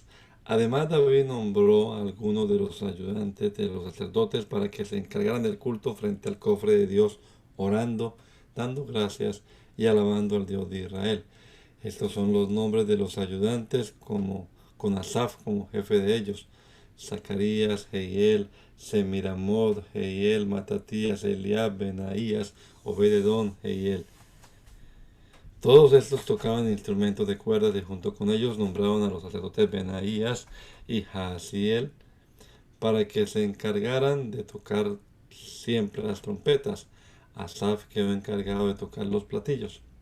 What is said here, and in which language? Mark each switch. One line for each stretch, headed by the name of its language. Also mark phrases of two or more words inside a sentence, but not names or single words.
Spanish: Además, David nombró a algunos de los ayudantes de los sacerdotes para que se encargaran del culto frente al cofre de Dios, orando, dando gracias y alabando al Dios de Israel. Estos son los nombres de los ayudantes, con Asaf como jefe de ellos: Zacarías, Jehiel, Semiramot, Jehiel, Matatías, Eliab, Benaías, Obededón, Jehiel. Todos estos tocaban instrumentos de cuerdas y junto con ellos nombraron a los sacerdotes Benaías y Jaasiel para que se encargaran de tocar siempre las trompetas. Asaf quedó encargado de tocar los platillos.